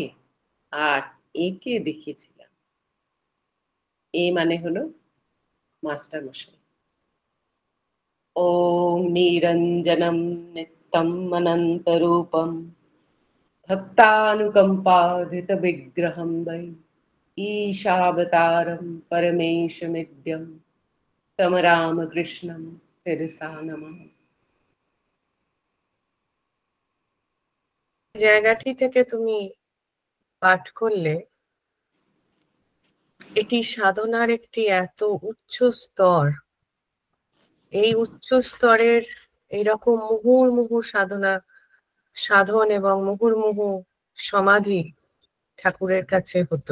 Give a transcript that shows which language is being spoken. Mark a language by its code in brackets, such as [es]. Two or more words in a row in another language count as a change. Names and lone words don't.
[bn] আর একে দেখেছিলাম। এ মানে হলো মাস্টার মশাই। [sa] ওম নিরঞ্জনম নিত্যম অনন্তরূপম ভক্তানুকম্পাধিত বিগ্রহম বৈ ईशावतारं परमेशमिद्यं तम रामकृष्णं शिरसा नमामि। [bn] জায়গাটি থেকে তুমি পাঠ করলে, এটি সাধনার একটি এত উচ্চ স্তর। এই উচ্চ স্তরের এইরকম মুহুর্মুহু সাধন এবং মুহুর্মুহু সমাধি ঠাকুরের কাছে হতো।